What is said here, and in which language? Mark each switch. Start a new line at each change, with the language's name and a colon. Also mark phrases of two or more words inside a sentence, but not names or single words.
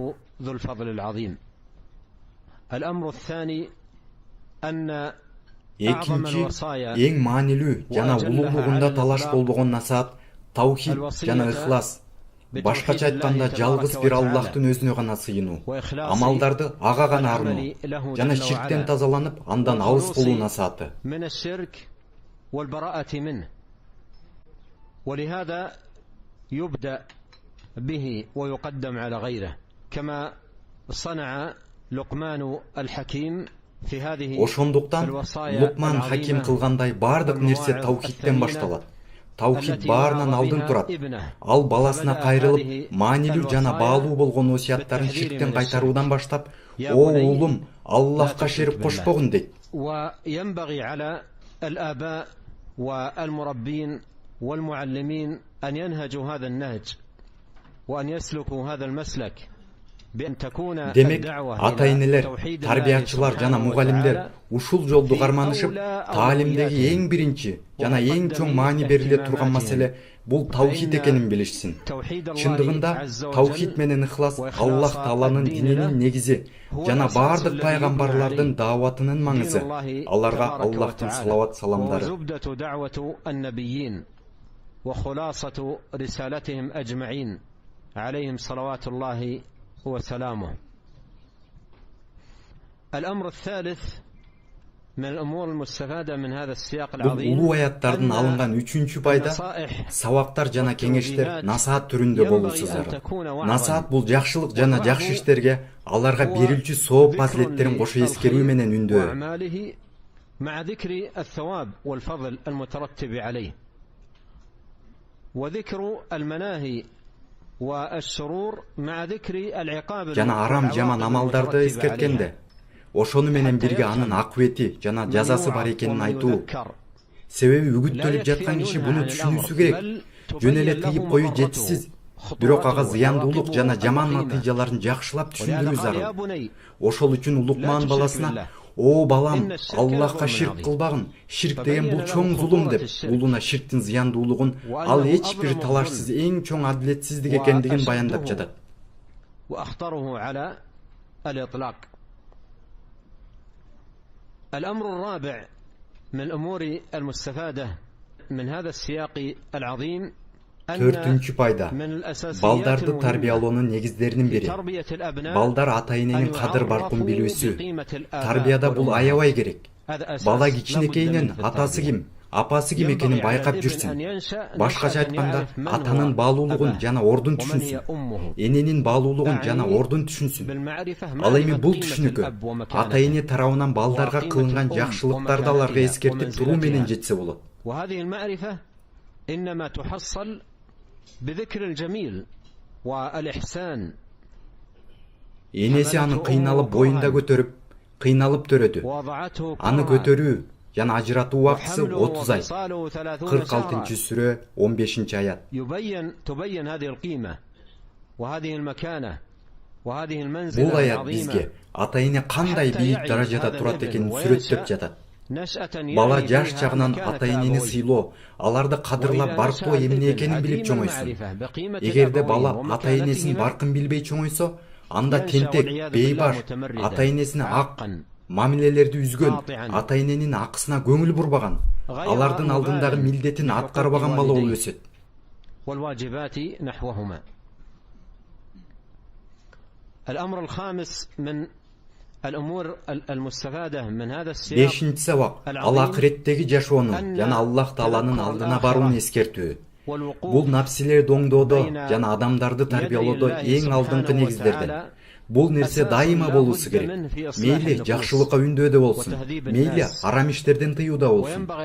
Kyrgyz: Экинчи, эң маанилүү жана улуулугунда талаш болбогон насаат таухид жана ыхлас. Башкача айтканда жалгыз бир Аллахтын өзүнө гана сыйынуу, амалдарды ага гана арноо жана ширктен тазаланып, андан алыс болуу насааты.
Arabic: ولهذا يبدأ به ويقدم على غيره كما صنع لقمان الحكيم.
Kyrgyz: Ошондуктан Лукман Хаким кылгандай бардык нерсе таухидтен башталат. Таухид баарынан алдын турат. Ал баласына кайрылып, маанилүү жана баалуу болгон осуяттарын ширктен кайтаруудан баштап, "О уулум, Аллахка шерик кошпогун" дейт.
Arabic: وينبغي على الآباء والمربين والمعلمين أن ينهجوا هذا النهج وأن يسلكوا هذا المسلك.
Kyrgyz: Демек, ата-энелер, тарбиячылар жана мугалимдер ушул жолду карманышып, таалимдеги эң биринчи жана эң чоң маани бериле турган маселе бул таухид экенин билишсин. Чындыгында таухид менен ыхлас Аллах Тааланын дининин негизи жана бардык пайгамбарлардын дааватынын маңызы. Аларга Аллахтын салават саламдары.
Arabic: وخلاصة رسالتهم أجمعين عليهم صلوات الله وسلامه. الأمر الثالث من الأمور المستفادة من هذا السياق العظيم.
Kyrgyz: Улуу аяттардын алынган үчүнчү пайда сабактар жана кеңештер насаат түрүндө болуусу зарыл. Насаат бул жакшылык жана жакшы иштерге аларга берилчү сооп фазилеттерин кошо эскерүү менен үндөө.
Arabic: مع ذكر الثواب والفضل المترتب عليه وذكر المناهي
Kyrgyz: жана арам жаман амалдарды эскерткенде, ошону менен бирге анын акыбети жана жазасы бар экенин айтуу. Себеби үгүттөлүп жаткан киши буну түшүнүүсү керек. Жөн эле тыйып коюу жетишсиз, бирок ага зыяндуулук жана жаман натыйжаларын жакшылап түшүндүрүү зарыл. Ошол үчүн Лукман баласына О балам, Аллахка ширк кылбагын. Ширк деген бул чоң зулум деп, улуна ширктин зыяндуулугун, ал эч бир талашсыз эң чоң адилетсиздик экендигин баяндап жатат.
Arabic: الأمر الرابع من الأمور المستفادة من هذا السياق العظيم
Kyrgyz: Төртүнчү пайда. Балдарды тарбиялоонун негиздеринин бири. Балдар ата-эненин кадыр баркын билүүсү. Тарбияда бул аябай керек. Бала кичинекейинен атасы ким, апасы ким экенин байкап жүрсүн. Башкача айтканда, атанын баалуулугун жана ордун түшүнсүн. Эненин баалуулугун жана ордун түшүнсүн. Ал эми бул түшүнүккө ата-эне тарабынан балдарга кылынган жакшылыктарды аларга эскертип туруу менен жетсе болот.
Arabic: إنما تحصل بذكر الجميل والإحسان.
Kyrgyz: Энеси аны кыйналып боюнда көтөрүп, кыйналып төрөдү. Аны көтөрүү жана ажыратуу убактысы 30 ай. 46-сүрө 15-аят.
Arabic: تبين هذه القيمة وهذه المكانة وهذه
Kyrgyz: Бул
Arabic: المنزلة
Kyrgyz: аят
Arabic: العظيمة.
Kyrgyz: бизге ата-эне кандай бийик даражада турат экенин сүрөттөп жатат. Бала жаш чагынан ата-энени сыйлоо, аларды кадырлап баркоо эмне экенин билип чоңойсун. Эгерде бала ата-энесин баркын билбей чоңойсо, анда тентек, бейбаш, ата-энесине ак мамилелерди үзгөн, ата-эненин акысына көңүл бурбаган, алардын алдындагы милдетин аткарбаган бала болуп өсөт.
Arabic: الأمر الخامس من الأمور المستفادة من هذا السياق.
Kyrgyz: Бешинчи сабак, ал акыреттеги жашоону жана Аллах Тааланын алдына барууну эскертүү. Бул напсилерди оңдоодо жана адамдарды тарбиялоодо эң алдыңкы негиздерден. Бул нерсе дайыма болуусу керек. Мейли жакшылыкка үндөөдө болсун, мейли арам иштерден тыюуда болсун.